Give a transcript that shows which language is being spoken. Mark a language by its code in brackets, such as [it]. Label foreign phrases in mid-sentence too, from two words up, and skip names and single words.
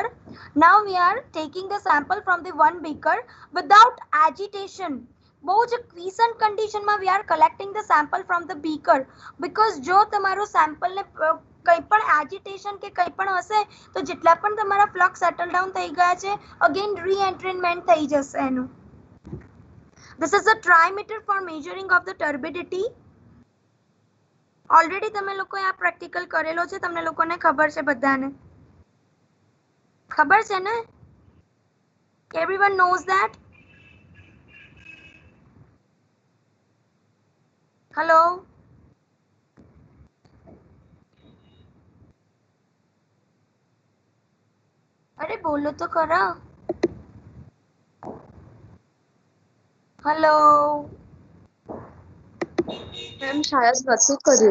[en] Now we are taking the sample from the one beaker without agitation. [gu] બહુ જ [en] quiescent condition we are collecting the sample from the beaker, because [gu] જો તમારું સેમ્પલને કંઈ પણ એજિટેશન કે કંઈ પણ હશે તો જેટલા પણ તમારા ફ્લક્સ [en] settle down [gu] થઈ ગયા છે [en] again reentrainment [gu] થઈ જશે એનું. [en] This is a trimeter for measuring of the turbidity. [gu] ઓલરેડી તમે લોકોએ આ પ્રેક્ટિકલ કરેલો છે, તમને લોકોને ખબર છે બધાને? ખબર છે ને? [en] Everyone knows that? Hello? [gu] અરે બોલો તો ખરા. [en] હેલો. [gu] મેમ શાયદ નથી કર્યું.